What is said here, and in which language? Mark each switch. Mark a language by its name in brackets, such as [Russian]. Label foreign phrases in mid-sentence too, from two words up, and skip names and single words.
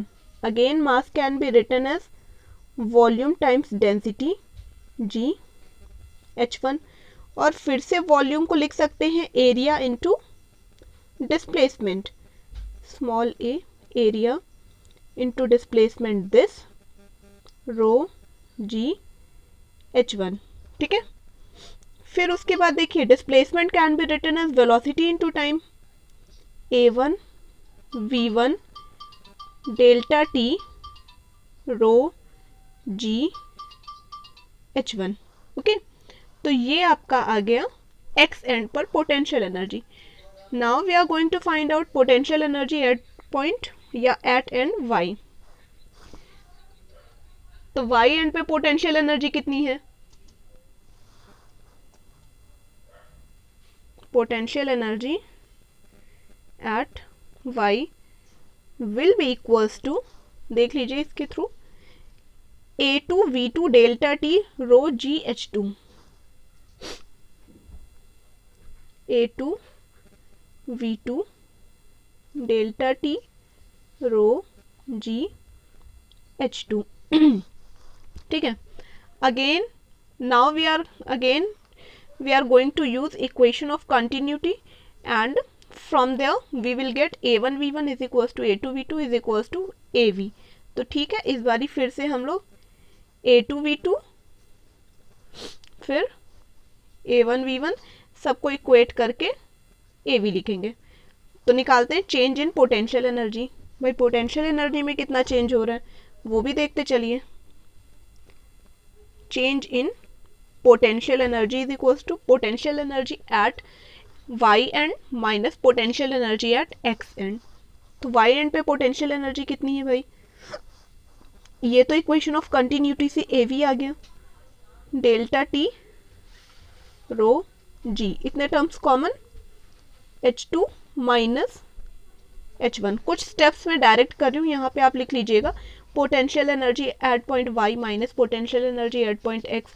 [English] again mass can be written as volume times density g(h1), [Hindi] और फिर से वॉल्यूम को लिख सकते हैं [English] area into displacement, small a area into displacement this rho g(h1), [Hindi] ठीक है। फिर उसके बाद देखिए [English] displacement can be written as velocity into time, a1 v1 delta t rho g(h1), ok. [Hindi] तो ये आपका आ गया x एंड पर [English] potential energy. now we are going to find out potential energy at point या at end y। [Hindi] तो y एंड पे [English] potential energy [Hindi] कितनी है, [English] potential energy at y will be equals to, [Hindi] देख लीजिए इसके थ्रू, [English] a2v2 delta t rho g(h2), a2v2 delta t rho g(h2), [Hindi] ठीक है। [English] again now we are going to use equation of continuity and from there we will get a1v1 is equals to a2v2 is equals to av। [Hindi] तो ठीक है, इस बारी फिर से हम लोग a2v2 फिर a1v1 सबको इक्वेट करके av लिखेंगे। तो निकालते हैं [English] change in potential energy. [Hindi] भाई [English] potential energy [Hindi] में कितना चेंज हो रहा है वो भी देखते चलिए। [English] change in potential energy is equals to potential energy at y end minus potential energy at x end। [Hindi] तो y end पे [English] potential energy [Hindi] कितनी है भाई, ये तो [English] equation of continuity [Hindi] से av आ गया, [English] delta t rho g, [Hindi] इतने [English] terms common, h2 minus h1. [Hindi] कुछ स्टेप्स में डायरेक्ट कर रही हूँ, यहाँ पे आप लिख लीजिएगा [English] potential energy at point y minus potential energy at point x.